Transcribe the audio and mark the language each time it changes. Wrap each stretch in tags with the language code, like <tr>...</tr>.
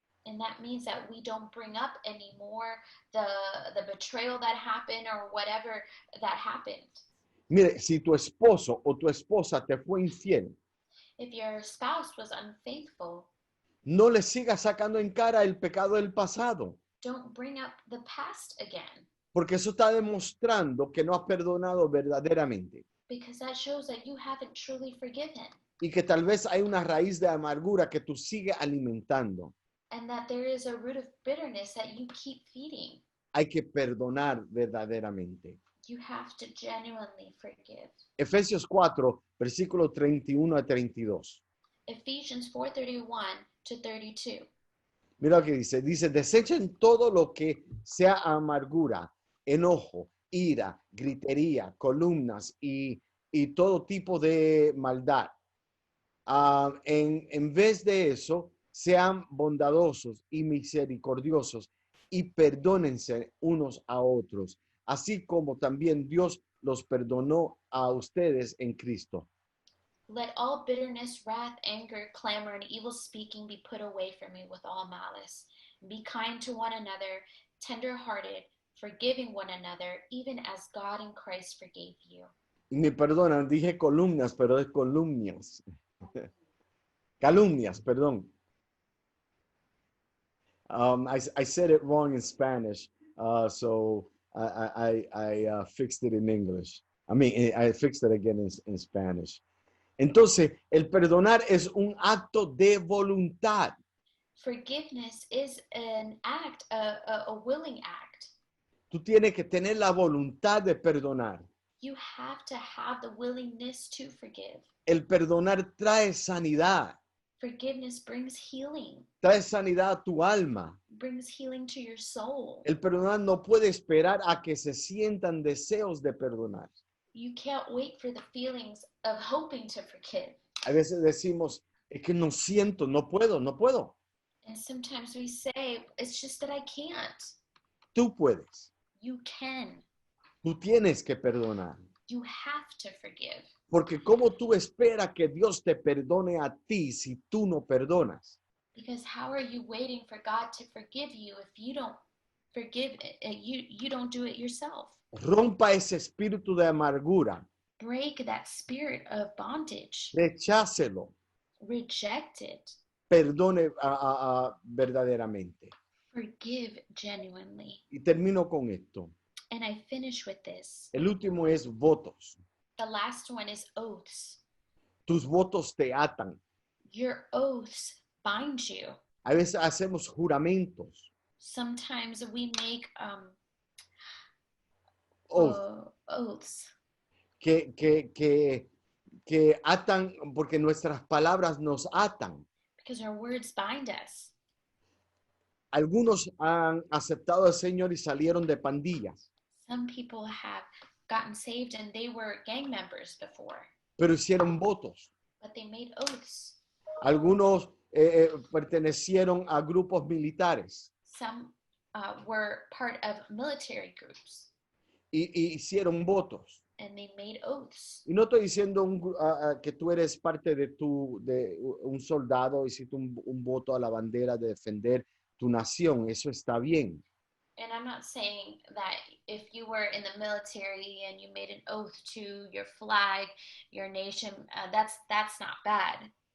<en>And that means that we don't bring up anymore the betrayal that happened or whatever that happened.</en> <es>Mire, si tu esposo o tu esposa te fue infiel,</es> <en>If your spouse was unfaithful,</en> <es>no le sigas sacando en cara el pecado del pasado,</es> <en>don't bring up the past again,</en> <es>porque eso está demostrando que no has perdonado verdaderamente</es> <en>because that shows that you haven't truly forgiven</en> <es>y que tal vez hay una raíz de amargura que tú sigues alimentando.</es> <en>and that there is a root of bitterness that you keep feeding.</en> <es>hay que perdonar verdaderamente.</es> <en>You have to genuinely forgive.</en> <es>Efesios 4, versículo 31 a 32.</es> <en>Ephesians 4:31 to 32.</en> <es>Mira lo que dice. Dice, desechen todo lo que sea amargura, enojo, ira, gritería, columnas y todo tipo de maldad. En vez de eso, sean bondadosos y misericordiosos y perdónense unos a otros, así como también Dios los perdonó a ustedes en Cristo.</es> <en>Let all bitterness, wrath, anger, clamor, and evil speaking be put away from you with all malice. Be kind to one another, tender-hearted, forgiving one another, even as God in Christ forgave you.</en> <es>Y me perdonan, dije columnas, pero es columnias. Calumnias, perdón.</es> <en>I said it wrong in Spanish, so I fixed it in English. I fixed it again in Spanish.</en> <es>Entonces, el perdonar es un acto de voluntad.</es> <en>Forgiveness is an act, a willing act.</en> <es>Tú tienes que tener la voluntad de perdonar.</es> <en>You have to have the willingness to forgive.</en> <es>El perdonar trae sanidad,</es> <en>Forgiveness brings healing,</en> <es>trae sanidad a tu alma.</es> <en>brings healing to your soul.</en> <es>El perdonar no puede esperar a que se sientan deseos de perdonar.</es> <en>You can't wait for the feelings of hoping to forgive.</en> <es>A veces decimos, es que no siento, no puedo.</es> <en>And sometimes we say, it's just that I can't.</en> <es>Tú puedes,</es> <en>You can.</en> <es>tú tienes que perdonar.</es> <en>You have to forgive.</en> <es>Porque ¿cómo tú esperas que Dios te perdone a ti si tú no perdonas?</es> <en>Because how are you waiting for God to forgive you if you don't forgive you don't do it yourself?</en> <es>Rompa ese espíritu de amargura,</es> <en>Break that spirit of bondage.</en> <es>rechácelo,</es> <en>Reject it.</en> <es>perdone verdaderamente.</es> <en>Forgive genuinely.</en> <es>Y termino con esto.</es> <en>And I finish with this.</en> <es>El último es votos.</es> <en>The last one is oaths.</en> <es>Tus votos te atan.</es> <en>Your oaths bind you.</en> <es>A veces hacemos juramentos.</es> <en>Sometimes we make oaths</en> <es>Que atan porque nuestras palabras nos atan.</es> <en>because our words bind us.</en> <es>Algunos han aceptado al Señor y salieron de pandillas,</es> <en>Some people have gotten saved and they were gang members before,</en> <es>pero hicieron votos.</es> <en>but they made oaths.</en> <es>Algunos pertenecieron a grupos militares</es> <en>Some were part of military groups</en> <es>y hicieron votos.</es> <en>and they made oaths.</en> <es>Y no estoy diciendo que tú eres parte de un soldado, hiciste un voto a la bandera de defender tu nación. Eso está bien.</es> <en>And I'm not saying that if you were in the military and you made an oath to your flag, your nation, that's not bad.</en>